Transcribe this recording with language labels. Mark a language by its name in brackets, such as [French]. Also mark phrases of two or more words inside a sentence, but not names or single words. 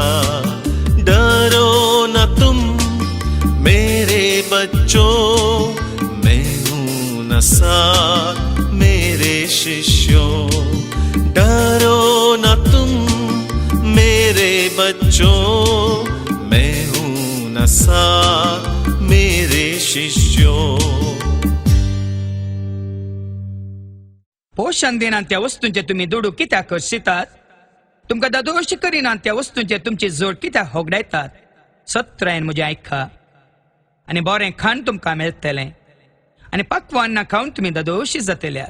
[Hindi] डरो न तुम मेरे बच्चों, मैं हूं न साथ मेरे शिष्यों। डरो न तुम मेरे बच्चों, मैं हूं न साथ [Konkani] पोषण दिना त्या वस्तूंचे तुम्ही दुडू कित्याक करशितात? तुमकां दादोश करिना त्या वस्तूंचे तुमची जोड कित्याक होगडायतात? सत्रेन म्हजें आयका आनी बरें खाण तुमकां मेळटलें आनी पक्वान्न खावन तुमी दादोशी जातल्यात.